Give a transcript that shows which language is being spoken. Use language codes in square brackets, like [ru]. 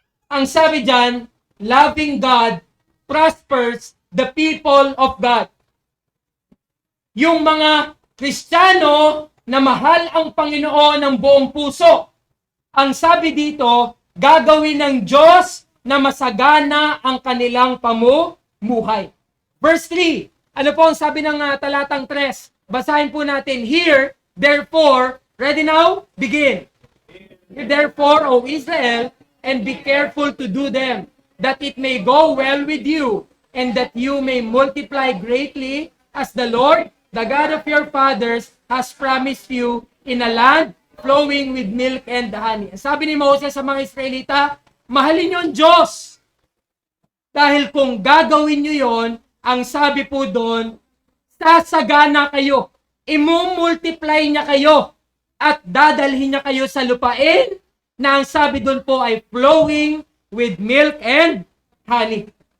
[tl] Ang sabi dyan, [en] loving God prospers the people of God. [tl] Yung mga Kristiyano na mahal ang Panginoon ng buong puso, ang sabi dito, gagawin ng Diyos na masagana ang kanilang pamumuhay. Verse 3, ano po ang sabi ng talatang 3? Basahin po natin. [en] Here, therefore, ready now? Begin. Therefore, O Israel, and be careful to do them, that it may go well with you, and that you may multiply greatly, as the Lord, the God of your fathers, has promised you in a land flowing with milk and honey. [tl] Sabi ni Moses sa mga Israelita, mahalin niyo ang Diyos. Dahil kung gagawin niyo yon, ang sabi po doon, sasagana kayo, imumultiply niya kayo, at dadalhin niya kayo sa lupain na ang sabi doon po ay [en] flowing with milk and honey.